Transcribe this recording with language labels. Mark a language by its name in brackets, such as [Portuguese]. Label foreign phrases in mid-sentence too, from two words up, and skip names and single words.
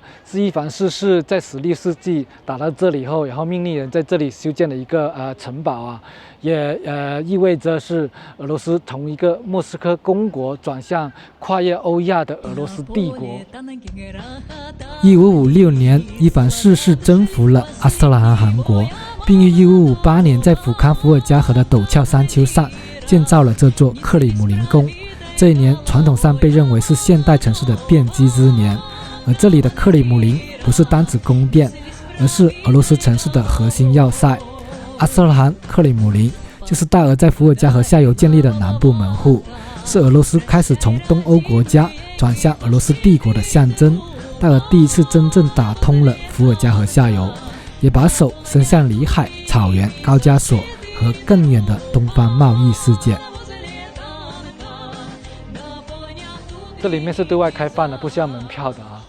[Chinese] 是伊凡4世在16世紀打到這裡後，然後命令人在這裡修建了一個城堡啊，也意味着是俄羅斯從一個莫斯科公國轉向跨越歐亞的俄羅斯帝國。1556年，伊凡4世征服了阿斯特拉罕汗國。并于1558年在福康伏爾加河的陡峭山丘上建造了這座克里姆林宮。這一年傳統上被認為是現代城市的奠基之年，而這裡的克里姆林不是單指宮殿，而是俄羅斯城市的核心要塞。阿斯特拉罕克里姆林就是大俄在伏爾加河下游建立的南部門戶，是俄羅斯開始從東歐國家轉向俄羅斯帝國的象徵。大俄第一次真正打通了伏爾加河下游，也把手伸向里海、草原、高加索和更遠的東方貿易世界。這裡面是對外開放的，不需要門票的啊。